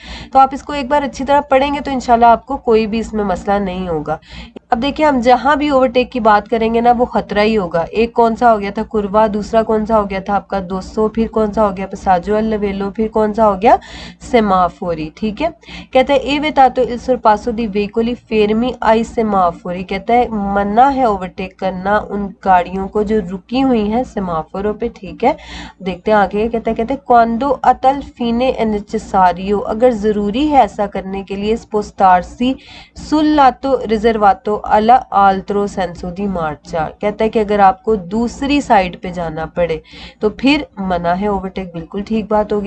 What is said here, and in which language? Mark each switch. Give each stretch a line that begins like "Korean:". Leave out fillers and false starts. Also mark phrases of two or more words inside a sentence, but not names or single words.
Urdu: تو آپ اس کو ایک بار اچھی طرح پڑھیں گے تو ان شاء اللہ آپ کو کوئی بھی اس میں مسئلہ نہیں ہوگا. اب دیکھیے ہم جہاں بھی اوورٹیک کی بات کریں گے نا وہ خطرہ ہی ہوگا. ایک کون سا ہو گیا تھا? curva، دوسرا کون سا ہو گیا تھا آپ کا? 200، پھر کون سا ہو گیا?
Italian: passaggio a livello,
Urdu: پھر کون سا ہو گیا? semafori، ٹھیک ہے۔ کہتا ہے
Italian: è vietato il sorpasso di veicoli fermi ai semafori,
Urdu: کہتا ہے منع ہے اوورٹیک کرنا ان گاڑیوں کو جو رکی ہوئی ہیں سیمافوروں پہ، ٹھیک ہے. دیکھتے ہیں آگے، کہتے ہیں
Italian: quando a tal fine è necessario,
Urdu: اگر ضروری ہے ایسا کرنے کے لیے,
Italian: spostarsi sul lato riservato all'altro senso di marcia,
Urdu: کہتا ہے کہ اگر آپ کو دوسری سائیڈ پہ جانا پڑے تو پھر منع ہے اوورٹیک، بالکل ٹھیک بات ہوگی.